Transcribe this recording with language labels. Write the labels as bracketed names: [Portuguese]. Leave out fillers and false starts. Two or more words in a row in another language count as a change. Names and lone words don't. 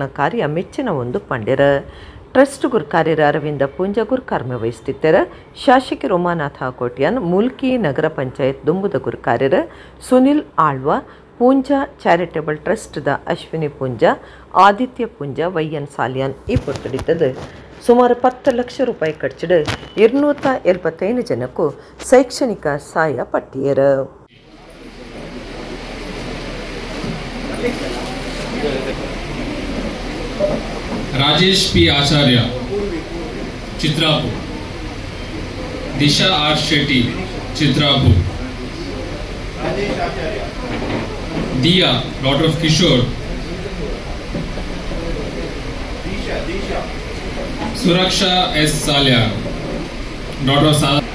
[Tulu] ಕಾರ್ಯ ಮೆಚ್ಚಿನ ಒಂದು ಪಂಡ್ಯರ ಟ್ರಸ್ಟ್ ಗುರ್ಕಾರ್ಯರ ಅರವಿಂದ ಪುಂಜ ಗುರ್ಕಾರ್ಮೆ ವಹಿಸ್ತಿತ್ತರ ಶಾಸಕಿ ರೋಮಾನಾಥ ಕೋಟ್ಯಾನ್ ಮುಲ್ಕಿ ನಗರ ಪಂಚಾಯತ್ ದುಂಬುದ ಗುರ್ಕಾರ್ಯರ ಸುನಿಲ್ ಆಳ್ವ ಪೂಂಜಾ ಚಾರಿಟೇಬಲ್ ಟ್ರಸ್ಟ್ದ ಅಶ್ವಿನಿ ಪುಂಜ ಆದಿತ್ಯ ಪುಂಜ ವೈಎನ್ ಸಾಲಿಯಾನ್ ಈ ಪೊರ್ತಡಿತದ ಸುಮಾರು 10 ಲಕ್ಷ ರೂಪಾಯಿ ಖರ್ಚಿಡು 275 ಜನಕ್ಕೂ ಶೈಕ್ಷಣಿಕ ಸಹಾಯ ಪಟ್ಟಿಯರ राजेश पी आचार्य चित्रापुर, दिशा आर शेट्टी चित्रापुर, दिया [English] daughter of [Tulu] किशोर, सुरक्षा एस सालिया [English] daughter of